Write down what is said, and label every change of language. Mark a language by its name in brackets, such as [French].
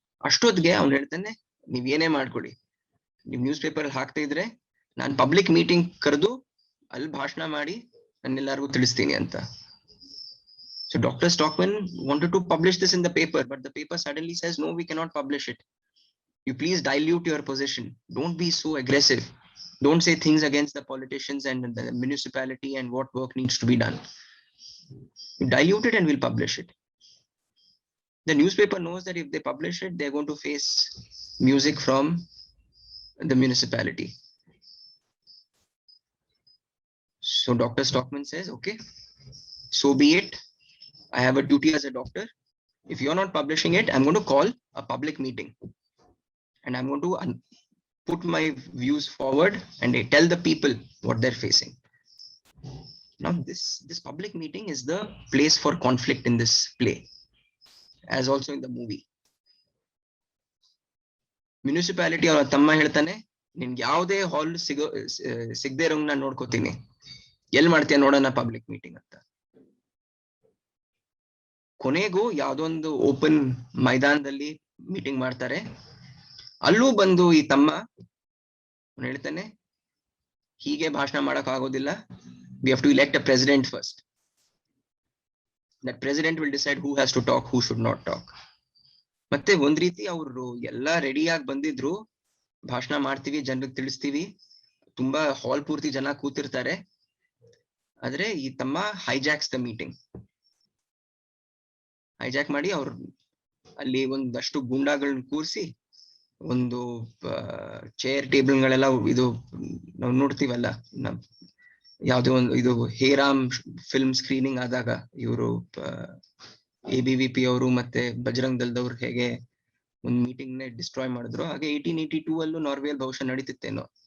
[Kannada] ಅಷ್ಟೊತ್ತಿಗೆ ಅವ್ನು ಹೇಳ್ತಾನೆ, ನೀವ್ ಏನೇ ಮಾಡ್ಕೊಡಿ, ನೀವ್ ನ್ಯೂಸ್ ಪೇಪರ್ ಅಲ್ಲಿ ಹಾಕ್ತಾ ಇದ್ರೆ ನಾನು ಪಬ್ಲಿಕ್ ಮೀಟಿಂಗ್ ಕರೆದು ಅಲ್ಲಿ ಭಾಷಣ ಮಾಡಿ ನನ್ನೆಲ್ಲರಿಗೂ ತಿಳಿಸ್ತೀನಿ ಅಂತ. [English] So Dr. Stockman wanted to publish this in the paper, but the paper suddenly says, no, we cannot publish it. You please dilute your position. Don't be so aggressive. Don't say things against the politicians and the municipality and what work needs to be done. You dilute it and we'll publish it. The newspaper knows that if they publish it, they're going to face music from the municipality. So Dr. Stockman says, okay, so be it. I have a duty as a doctor. If you're not publishing it, I'm going to call a public meeting and I'm going to put my views forward and tell the people what they're facing. Now, this public meeting is the place for conflict in this play, as also in the movie. [Kannada] Municipality ಅವರ ತಮ್ಮ ಹೇಳ್ತಾನೆ, ನಿನ್ಗೆ ಯಾವುದೇ ಹಾಲ್ ಸಿಗದೆ rowing ನಾನು ನೋಡ್ಕೋತೀನಿ, L ಮಾಡ್ತೀಯ ನೋಡೋಣ ಪಬ್ಲಿಕ್ ಮೀಟಿಂಗ್ ಅಂತ. ಕೊನೆಗೂ ಯಾವ್ದೊಂದು ಓಪನ್ ಮೈದಾನದಲ್ಲಿ ಮೀಟಿಂಗ್ ಮಾಡ್ತಾರೆ. ಅಲ್ಲೂ ಬಂದು ಈ ತಮ್ಮ ಹೇಳ್ತಾನೆ, ಹೀಗೆ ಭಾಷಣ ಮಾಡಕ್ ಆಗೋದಿಲ್ಲ, [English] we have to elect a president first. That president will decide who has to talk, who should not talk. [Kannada] ಮತ್ತೆ ಒಂದ್ ರೀತಿ ಅವರು ಎಲ್ಲಾ ರೆಡಿ ಆಗಿ ಬಂದಿದ್ರು, ಭಾಷಣ ಮಾಡ್ತೀವಿ, ಜನರಿಗೆ ತಿಳಿಸ್ತೀವಿ, ತುಂಬಾ ಹಾಲ್ ಪೂರ್ತಿ ಜನ ಕೂತಿರ್ತಾರೆ. ಆದ್ರೆ ಈ ತಮ್ಮ [English] Hijacks the meeting. [Kannada] ಹೈಜಾಕ್ ಮಾಡಿ ಅವ್ರು ಅಲ್ಲಿ ಒಂದಷ್ಟು ಗೂಂಡಾಗಳನ್ನ ಕೂರಿಸಿ, ಒಂದು ಚೇರ್ ಟೇಬಲ್ಗಳೆಲ್ಲ, ಇದು ನಾವು ನೋಡ್ತೀವಲ್ಲ, ಯಾವ್ದೋ ಒಂದು ಇದು ಹೇರಾಮ್ ಫಿಲ್ಮ್ ಸ್ಕ್ರೀನಿಂಗ್ ಆದಾಗ ಇವರು ABVP ಅವರು ಮತ್ತೆ ಬಜರಂಗ್ ದಳದವ್ರು ಹೇಗೆ ಒಂದು ಮೀಟಿಂಗ್ ನೇ ಡಿಸ್ಟ್ರಾಯ್ ಮಾಡಿದ್ರು, ಹಾಗೆ 1882 ಅಲ್ಲೂ ನಾರ್ವೆಯಲ್ಲಿ ಬಹುಶಃ ನಡೀತಿತ್ತೇನೋ.